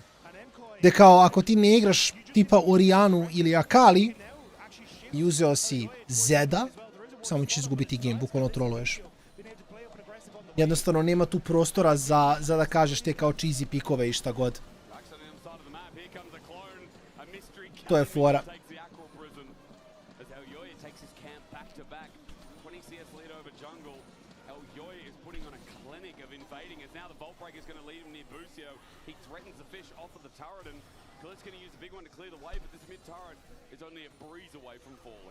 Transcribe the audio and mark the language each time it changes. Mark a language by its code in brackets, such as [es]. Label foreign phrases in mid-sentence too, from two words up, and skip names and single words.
[sr] Gde kao, ako ti ne igraš tipa Orianu ili Akali i uzeo si Zeda, samo ćeš izgubiti game, bukvalno troluješ. Jednostavno, nema tu prostora za da kažeš te kao cheesy pikove i šta god. To je fora. [en] It's going to use the big one to clear the way, but this mid turret is only a breeze away from falling.